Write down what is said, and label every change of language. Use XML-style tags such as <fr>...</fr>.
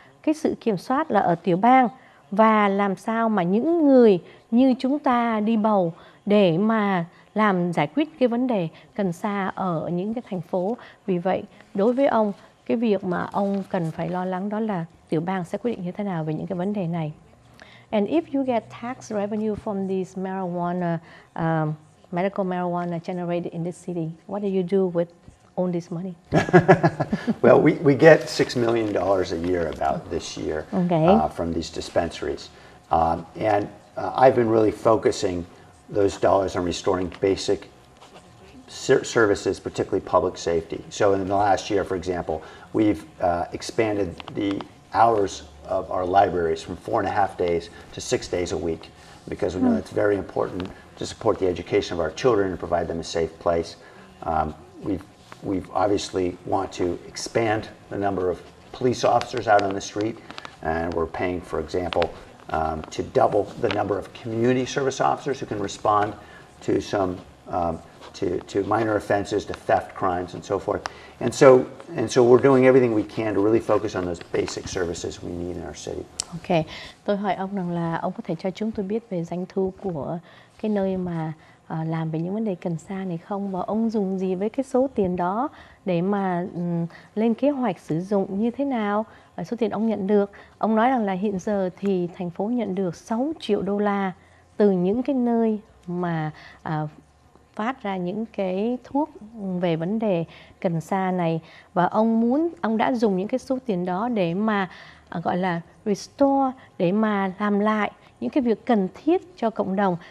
<vi>Cái sự kiểm soát là ở tiểu bang, và làm sao mà những người như chúng ta đi bầu để mà làm giải quyết cái vấn đề cần sa ở những cái thành phố. Vì vậy, đối với ông, cái việc mà ông cần phải lo lắng đó là tiểu bang sẽ quyết định như thế nào về những cái vấn đề này.</vi> <en>And if you get tax revenue from these medical marijuana generated in this city, what do you do with all this money? Well, we get $6 million a year about this year from these dispensaries. And I've been really focusing those dollars on restoring basic services, particularly public safety. So in the last year, for example, we've expanded the hours of our libraries from 4.5 days to 6 days a week, because we know it's very important to support the education of our children and provide them a safe place. We've obviously want to expand the number of police officers out on the street, and we're paying, for example, to double the number of community service officers who can respond to some to minor offenses, to theft crimes, and so forth. And so we're doing everything we can to really focus on those basic services we need in our city.</en> <vi>Ok, tôi hỏi ông rằng là ông có thể cho chúng tôi biết về doanh thu của cái nơi mà làm về những vấn đề cần sa này không, và ông dùng gì với cái số tiền đó để mà lên kế hoạch sử dụng như thế nào, số tiền ông nhận được. Ông nói rằng là hiện giờ thì thành phố nhận được 6 triệu đô la từ những cái nơi mà phát ra những cái thuốc về vấn đề cần sa này, và ông đã dùng những cái số tiền đó để mà gọi là restore, để mà làm lại những cái việc cần thiết cho cộng đồng.</vi>